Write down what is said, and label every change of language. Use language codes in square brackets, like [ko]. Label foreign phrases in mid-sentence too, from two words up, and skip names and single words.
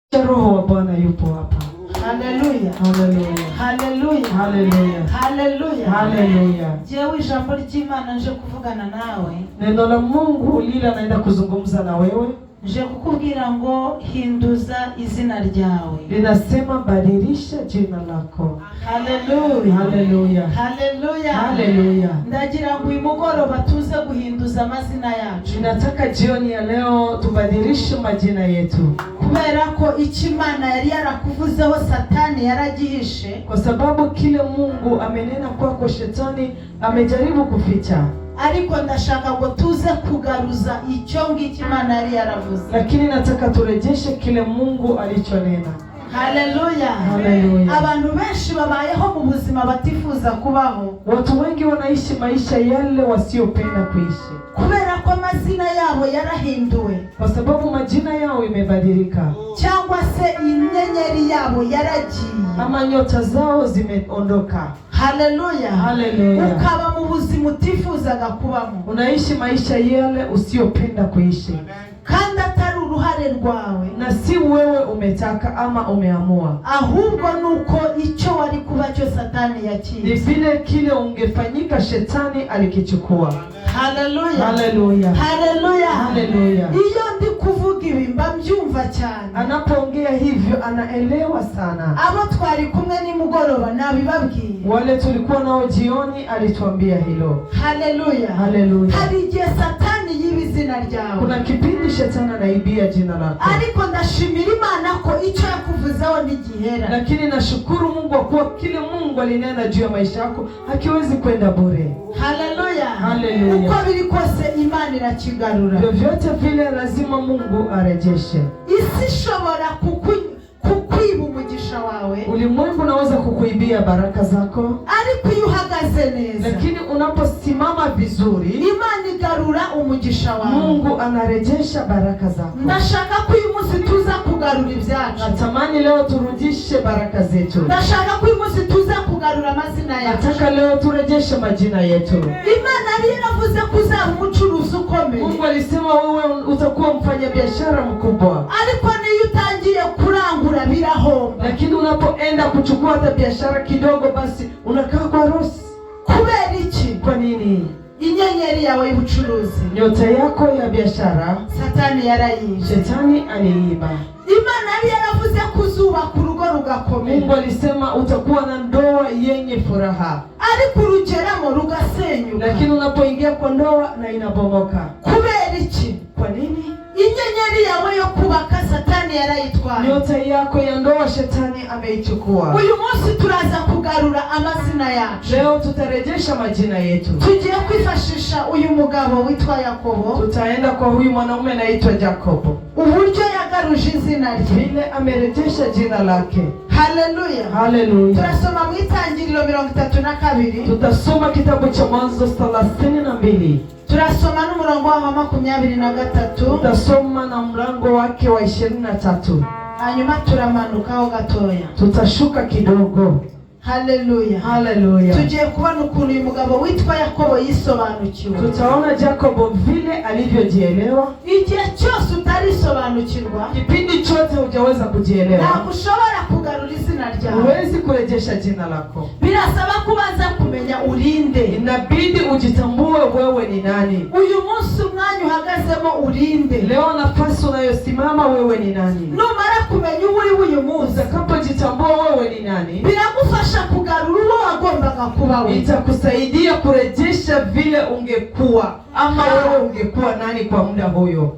[sw] Roho wa Bwana yupo hapa. Haleluya. Haleluya. Haleluya. Haleluya. Haleluya. Haleluya. [rw] Jewe ijambo ry'Imana nje kuvugana nawe. [sw] Neno la Mungu lile naenda kuzungumza na wewe. [rw] Nje kukubwira ngo hinduza izina ryawe. [sw] Linasema badilisha jina lako. Haleluya. Haleluya. Haleluya. Haleluya. [rw] Ndagira ngo uyu mugoroba tuze guhinduza amazina yacu. [sw] Nataka jioni ya leo tubadilishe majina yetu. [rw] Kubera ko Imana yari yarakuvuzeho Satani yaragihishe. [sw] Kwa sababu kile Mungu amenena kwako Shetani amejaribu kuficha. [rw] Ariko ndashaka ngo tuze kugaruza icyo ngiki Imana yari yaravuze. [sw] Lakini nataka turejeshe kile Mungu alichonena. Haleluya. Haleluya. [rw] Abantu benshi babayeho mu buzima batifuza kubaho. [sw] Watu wengi wanaishi maisha yale wasiopenda kuishi. [rw] Kubera ko amazina yabo yarahinduwe. [sw] Kwa sababu majina yao imebadilika. [rw] Cyangwa se inyenyeri yabo yaragiye. [sw] Ama nyota zao zimeondoka. Haleluya. Haleluya. [rw] Ukaba mu buzima utifuzaga kubamo. [sw] Unaishi maisha yale usiopenda kuishi. [rw] Kandi atari uruhare rwawe. [sw] Na si wewe umetaka ama umeamua. [rw] Ahubwo nuko icyo wari kuba cyo Satani yakiye. [sw] Ni vile kile ungefanyika Shetani alikichukua. Haleluya. Haleluya. Haleluya. Haleluya. [rw] Iyo ndi kuvuga ibi mbabyumva cyane. [sw] Anapoongea hivyo anaelewa sana. [rw] Abo twari kumwe ni mugoroba nabibabwiye. [sw] Wale tulikuwa nao jioni alituambia hilo. Haleluya. Haleluya. [rw] Hari igihe Satani yibizina ryawe. [sw] Kuna kipindi Shetani anaibia jina lako. [rw] Ariko ndashimira Imana ko icyo yakuvuzeho nigihera. [sw] Lakini nashukuru Mungu kwa kuwa kile Mungu alinena juu ya maisha yako hakiwezi kwenda bure. Haleluya. Haleluya. [rw] Uko biri kose Imana irakigarura. [sw] Vyovyote vile lazima Mungu arejeshe. [rw] Isi shobora kukwiba umugisha wawe. [sw] Ulimwengu unaweza kukuibia baraka zako. [rw] Ariko iyo uhagaze neza. [sw] Lakini unaposimama vizuri, [rw] Imana igarura umugisha wawe. [sw] Mungu anarejesha baraka zako. [rw] Ndashaka ko uyu munsi tuza kugarura ibyacu. [sw] Natamani leo turudishe baraka zetu. [rw] Ndashaka ko uyu munsi tuza kugarura amazina yacu. [sw] Nataka leo turejeshe majina yetu. [rw] Imana yaravuze kuzaba umucuruzi ukomeye. [sw] Mungu alisema wewe utakuwa mfanyabiashara mkubwa. [rw] Ariko niyo utangiye kurangura birahomba. [sw] Lakini unapoenda kuchukua hata biashara kidogo basi unakaa kwa rosi. [rw] Kubera iki? [sw] Kwa nini? [rw] Inyenyeri yawe y'ubucuruzi, [sw] nyota yako ya biashara [rw] Satani yarayishe. [sw] Shetani aliiba. [rw] Imana yaravuze kuzubaka urugo rugakomera. [sw] Mungu alisema utakuwa na ndoa yenye furaha. [rw] Ariko urugeramo rugasenyuka. [sw] Lakini unapoingia kwa ndoa na inabomoka. [rw] Kubera iki? [sw] Kwa nini? [rw] Inyenyeri yawe yo kubaka Satani yarayitwara. [sw] Nyota yako ya ndoa Shetani ameichukua. [rw] Uyu munsi turaza kugarura amazina yacu. [sw] Leo tutarejesha majina yetu. [rw] Tugiye kwifashisha uyu mugabo witwa Yakobo. [sw] Tutaenda kwa huyu mwanaume anaitwa Jakobo. [rw] Uburyo yagaruje izina rye. [sw] Vile amerejesha jina lake. Haleluya. Haleluya. [rw] Turasoma mu Itangiriro 32. [sw] Tutasoma kitabu cha Mwanzo 32. [rw] Turasoma n'umurongo wa 23. [sw] Tutasoma na mlango wake wa 23. [rw] Hanyuma turamanukaho gatoya. [sw] Tutashuka kidogo. Haleluya. Haleluya. [rw] Tugiye kubona ukuntu uyu mugabo witwa Yakobo yisobanukiwe. [sw] Tutaona Jakobo vile alivyojielewa. [rw] Igihe cyose utarisobanukirwa, [sw] kipindi chote hujaweza kujielewa, [rw] ntabwo ushobora kugarura izina ryawe. [sw] Huwezi kurejesha jina lako. [rw] Birasaba kubanza kumenya urinde. [sw] Inabidi ujitambue wewe ni nani. [rw] Uyu munsi umwanya uhagazemo urinde. [sw] Leo nafasi unayosimama wewe ni nani. [rw] Numara kumenya uyu munsi, [sw] utakapojitambua wewe ni nani, [rw] biragufasha kugarura uwo wagombaga kuba wewe. [sw] Itakusaidia kurejesha vile ungekuwa ama wewe ungekuwa nani kwa muda huyo.